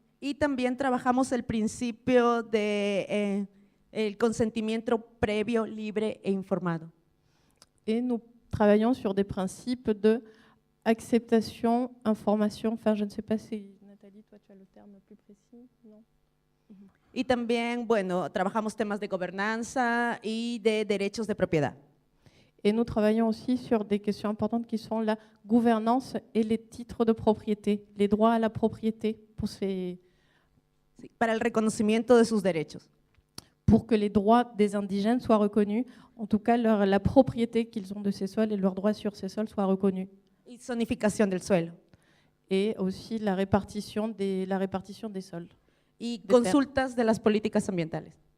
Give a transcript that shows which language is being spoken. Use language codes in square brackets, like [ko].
[es] y también trabajamos el principio de el consentimiento previo, libre e informado. [fr] Et nous travaillons sur des principes de acceptation, information, enfin je ne sais pas si Nathalie, toi tu as le terme plus précis, non? [es] Y también, bueno, trabajamos temas de gobernanza y de derechos de propiedad. [fr] Et nous travaillons aussi sur des questions importantes qui sont la gouvernance et les titres de propriété, les droits à la propriété pour ces [es] sí, para el reconocimiento de sus derechos. [fr] pour que les droits des indigènes soient reconnus, en tout cas la propriété qu'ils ont de ces sols et leurs droits sur ces sols soient reconnus. [es] Y zonificación del suelo. [fr] Et aussi la répartition des sols. [es] Y De consultas de las políticas ambientales.